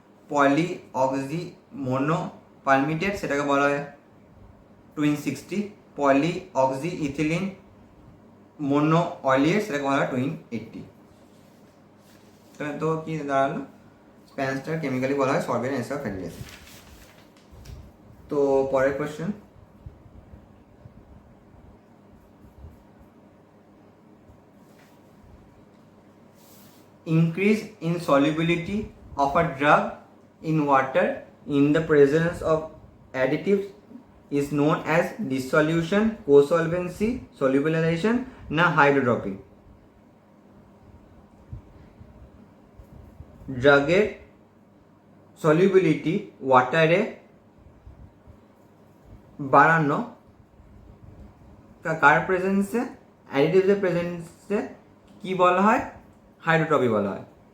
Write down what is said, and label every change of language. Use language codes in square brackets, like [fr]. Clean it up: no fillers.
[bn] পলিঅক্সি mono পালমিটেড সেটাকে বলা হয় টুইন 60। পলিঅক্সিইথিলিন মোনো অলিয়েট সেটাকে বলা হয় টুইন 80। তো কি দাঁড়ালো, স্প্যান্সটার কেমিক্যালি বলা হয় সরবিটান এস্টার অফ ফ্যাটি অ্যাসিড। তো পরের question, [en] increase in solubility of a drug in water in the presence of additives is known as dissolution, co-solvency, solubilization না hydrotrophy। [bn] ড্রাগের সলিউবিলিটি ওয়াটারে বাড়ানো কার প্রেজেন্সে, অ্যাডিটিভসের প্রেজেন্সে কি বলা হয়, হাইড্রোট্রপি বলা হয়।